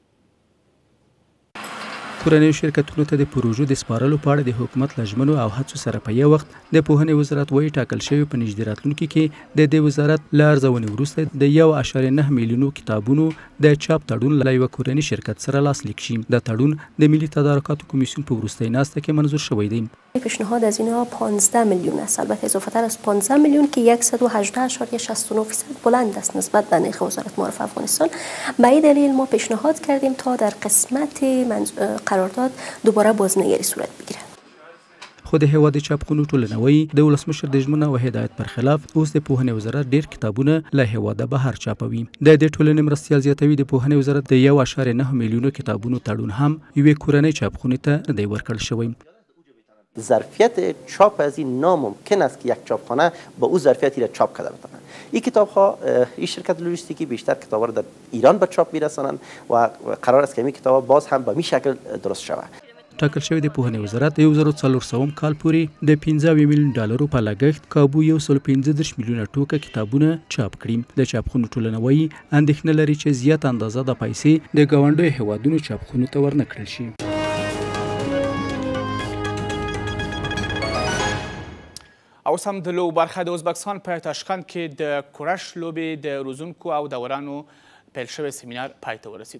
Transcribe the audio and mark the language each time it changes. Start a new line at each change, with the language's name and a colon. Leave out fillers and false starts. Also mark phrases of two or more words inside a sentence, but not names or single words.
Pashto: کورنیو شرکتونو ته د پروژو د سپارلو په اړه د حکومت له ژمنو او هڅو سره په یو وخت د پوهنې وزارت وایي ټاکل شوي په نږدې راتلونکي کې د دې وزارت له ارزونې وروسته د 1.9 میلیونو کتابونو د چاپ تړون له یوه کورني شرکت سره لاسلیک شي. دا تړون د ملي تدارکاتو کمیسیون په وروستۍ ناسته کې منظور شوی دی.
Persian: پیشنهاد از اینها 15 میلیون است، البته اضافه تر از 15 میلیون که 118.69% بلند است نسبت به نرخ وزارت معارف افغانستان. به این دلیل ما پیشنهاد کردیم تا در قسمت قرارداد دوباره بازنگری صورت بگیرد.
Pashto: خو د هیواد چاپخونو ټولنه وایي د ولسمشر د ژمنو او هدایت پر خلاف اوس د پوهنې وزارت ډیر کتابونه له هیواده بهر چاپوي. د دې ټولنې مرستیال زیاتوي د پوهنې وزارت د 1.9 میلیونو کتابونو تړون هم یوې کورنۍ چاپخونې ته نه دی ورکړل شوی.
Persian: ظرفیت چاپ از این ناممکن است که یک چاپخانه با او ظرفیتی را چاپ کرده بتواند. این کتاب ها این شرکت لوجستیکی بیشتر کتاب ها را در ایران به چاپ میرسانند و قرار است که این کتاب ها باز هم به این شکل درست شود.
Pashto: ټاکل شوی د پوهنې وزارت د 1400 کال پورې د 15 میلیون ډالرو په لګښت کابو 115 میلیونه ټوکه کتابونه چاپ کړي. د چاپخونو ټولنه وایي اندېښنه لري چې زیات اندازه د پیسې د ګاونډیو هیوادونو چاپخونو ته ورنکړل شي. اوس هم د لوبو برخه د ازبکستان په تاشکند کې د کورش لوبې د روزونکو او دورانو پیل شوی سیمینار پای ته ورسید.